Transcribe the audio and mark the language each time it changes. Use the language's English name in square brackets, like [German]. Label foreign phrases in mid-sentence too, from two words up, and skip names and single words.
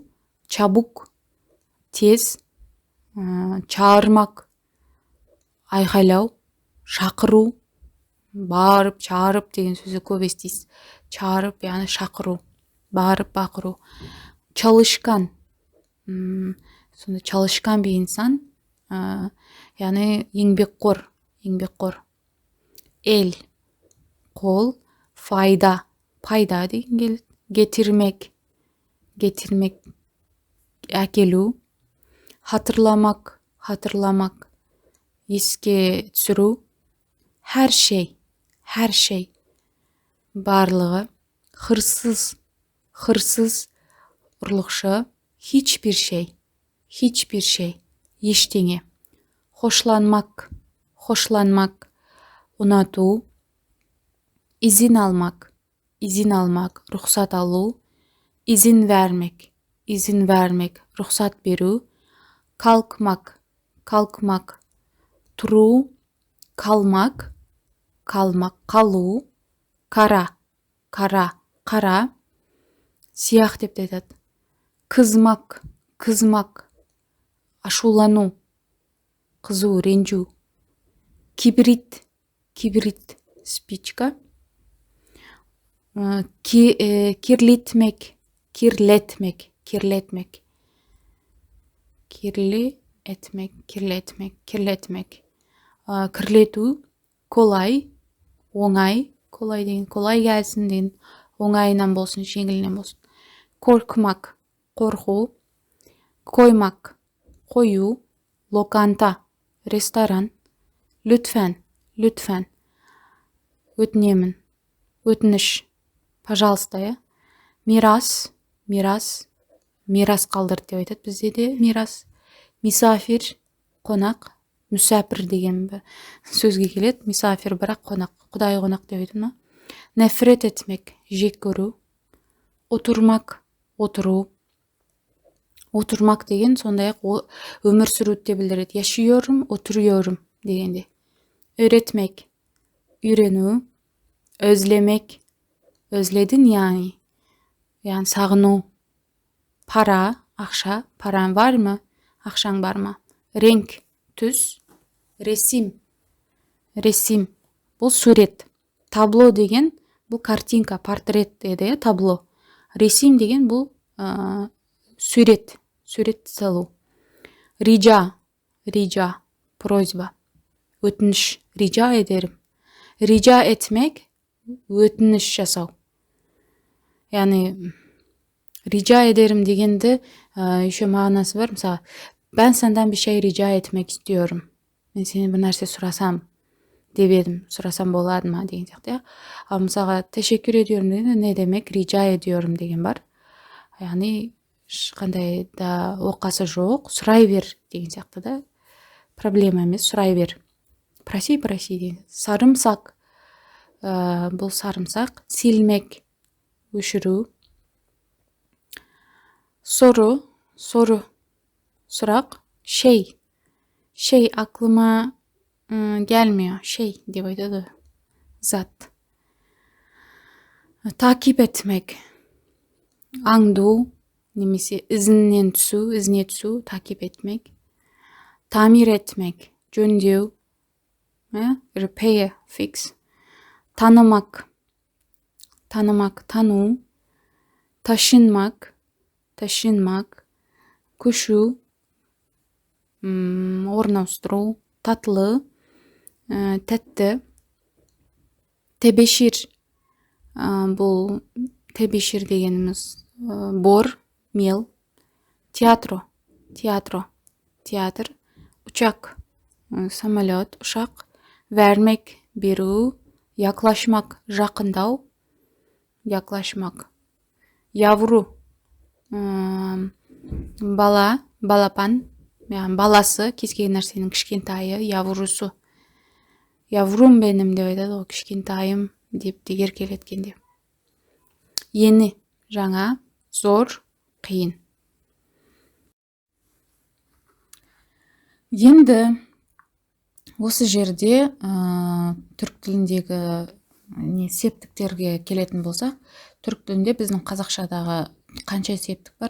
[Kazakh] Çabuk, тез. Çağırmak, айқайлау. Шақыру, барып, чағырып деген сөзі көп естейсіз. Чағырып, яғни шақыру, барып, бақыру. [Turkish] Çalışkan, сонда çalışkan bir insan, [Kazakh] яғни еңбекқор. El, қол. Файда, деген келеді. Getirmek, әкелу. Hatırlamak, еске түсіру. [Turkish] Her şey, барлығы. [Kazakh] Hırsız, ұрлықшы. [Turkish] Hiçbir şey, ештеңе. [Kazakh] Hoşlanmak, ұнату. [Turkish] İzin almak, [Kazakh] рұқсат алу. [Turkish] İzin vermek, [Kazakh] рұқсат беру. Kalkmak, тұру. Kalmak, қалу. Қара, сияқ деп айтады. Kızmak, ашулану. Қызу, ренжу. Kibrit, спичка. Kirletmek, кірлету. Kolay, оңай. Kolay деген [Turkish] kolay gelsin [Kazakh] деген, оңайынан болсын, жеңілінен болсын. Korkmak, қорқу. Koymak, қою. Lokanta, ресторан. Lütfen, өтінемін. Өтініш, пожалуйста. Мирас, қалдыр деп айтады бізде де. Мирас. Misafir, қонақ. Мүсәпір деген сөзге келеді. Misafir бірақ қонақ, құдай қонақ деп айтады. [Turkish] Nefret etmek, [Kazakh] жек көру. Oturmak, отыру. Oturmak деген сондай-ақ өмір сүруді де білдіреді. [Turkish] Yaşıyorum, oturuyorum дегенде. Öğretmek, үйрену. Özlemek, özledin yani. [Kazakh] Yani сағыну. Para, ақша. [Turkish] Paran var mı? [Kazakh] Ақшаң бар ма? Renk, түс. Resim, бұл сурет. Табло деген бұл картинка, портрет деді, табло. Resim деген бұл сурет салу. Rica, просьба. Өтініш, [Turkish] rica ederim. Rica etmek, [Kazakh] өтініш жасау. Яғни [Turkish] rica ederim [Kazakh] дегенді еще мағынасы бар. Мысалы, [Turkish] ben senden bir şey rica etmek istiyorum. [Kazakh] Мен сені бір нәрсе сұрасам деп едім, сұрасам болады ма деген сияқты, иә. Ал мысалға [Turkish] teşekkür ediyorum [Kazakh] дегенде не демек, [Turkish] rica ediyorum [Kazakh] деген бар. Яғни ешқандай да оқасы жоқ, сұрай бер деген сияқты да. Проблема емес, сұрай бер. Проси деген. Sarımsak, бұл sarımsak. Silmek, өшіру. Soru, сұрақ. [Turkish] Şey aklıma gelmiyor. [Kazakh] Şey деп айтады, [Turkish] zat. Takip etmek, [Kazakh] аңду, немесе ізіне түсу, [Turkish] takip etmek. Tamir etmek, жөндеу, [English] repair, fix. [Kazakh] Tanımak, тану. Taşınmak, көшу, орналастыру. Tatlı, тәтті. Tebeşir, бұл tebeşir дегеніміз бор, мел. Театр. Uçak, самолет, ұшақ. Vermek, беру. Yaklaşmak, жақындау. Yavru, бала, балапан, баласы, кез келген нәрсенің кішкентайы, yavrusu. [Turkish] Yavrum benim [Kazakh] деп айтады, ол кішкентайым деп дегер келеткенде. Yeni, жаңа. Zor, қиын. Енді осы жерде түрік тіліндегі септіктерге келетін болсақ, түрік тілінде біздің қазақшадағы қанша септік бар?